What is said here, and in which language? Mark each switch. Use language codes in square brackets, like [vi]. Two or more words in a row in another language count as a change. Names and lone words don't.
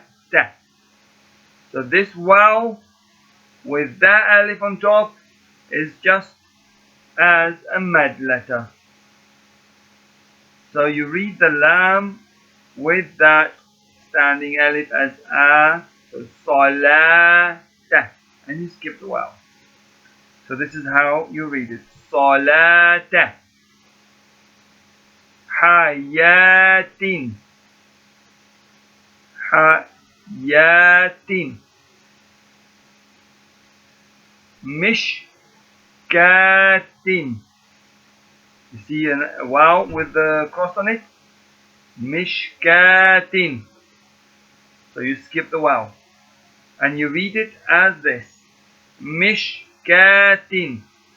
[en] So this waw with that alif on top is just as a mad letter. So you read the lam with that standing alif as a, so salata, and you skip the waw. So this is how you read it. [ar] صلاة. حياةٍ. [en] Hayatin. Mishkatin. You see a waw with the cross on it? Mishkatin. So you skip the waw. And you read it as this. Mishkatin.